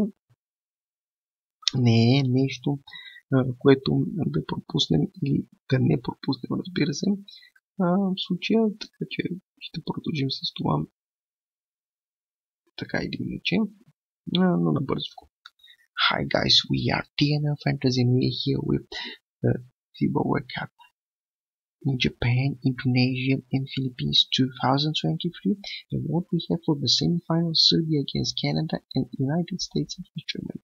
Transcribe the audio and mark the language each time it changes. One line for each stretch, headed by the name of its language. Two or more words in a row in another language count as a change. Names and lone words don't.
Bulgarian: Не е нещо, което да пропуснем или да не пропуснем, разбира се, в случая, така че ще продължим с това така или иначе, но набързо.
English: Hi guys, we are DNF Fantasy and we are here with the FIBA World Cup in Japan, Indonesia and Philippines 2023, and what we have for the semi-finals: Serbia against Canada and United States against Germany.